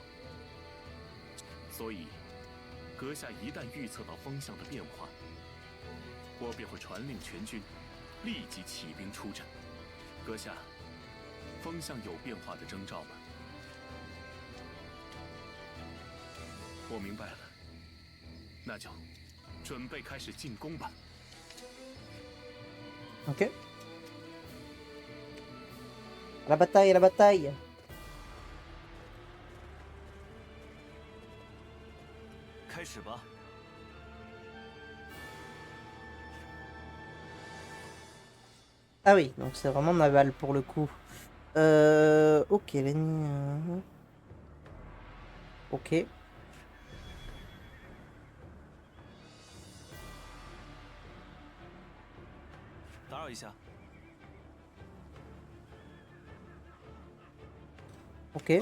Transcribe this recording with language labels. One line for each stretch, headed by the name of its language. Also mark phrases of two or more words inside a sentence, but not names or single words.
Chinese: 所以，阁下一旦预测到风向的变化，我便会传令全军，立即起兵出战。阁下，风向有变化的征兆吗？我明白了，那就准备开始进攻吧。
French: Ok. La bataille, la bataille.
Chinese: 开始吧。
French: Ah oui, donc c'est vraiment naval pour le coup. Ok, l'ennemi... Ok.
Chinese: 打扰一下。
French: Ok,